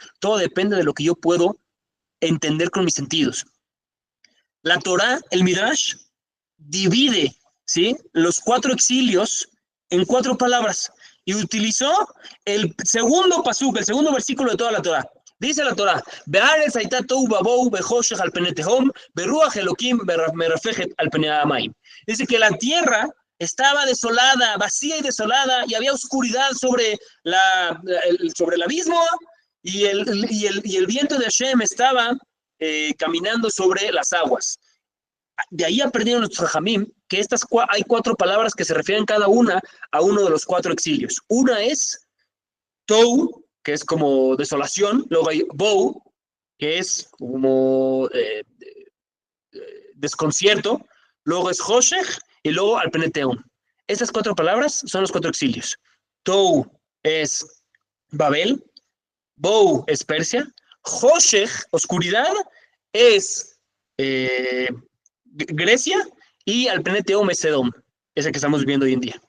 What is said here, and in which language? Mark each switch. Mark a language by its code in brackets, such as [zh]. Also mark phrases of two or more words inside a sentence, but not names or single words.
[es] Todo depende de lo que yo puedo entender con mis sentidos. La Torá, el Midrash, divide, ¿sí?, los 4 exilios en 4 palabras y utilizó el segundo pasuk, el segundo versículo de toda la Torá. Dice la Torá, [he] בארץ היתה תהו ובהו בחשך על פני תהום, ברוח אלקים מרחפת על פני המים. [es] Dice que la tierra estaba desolada, vacía y desolada, y había oscuridad sobre el abismo, y el viento de Hashem estaba caminando sobre las aguas. De ahí aprendieron los Jajamim que hay 4 palabras que se refieren cada una a uno de los 4 exilios. Una es Tou, que es como desolación, luego hay Bou, que es como desconcierto, luego es Hoshech, y luego [he] על פני תהום. [es] Estas 4 palabras son los 4 exilios. Tou es Babel, Bou es Persia, Hoshech, oscuridad, es Grecia, y al planeta Eom es Edom, ese que estamos viviendo hoy en día.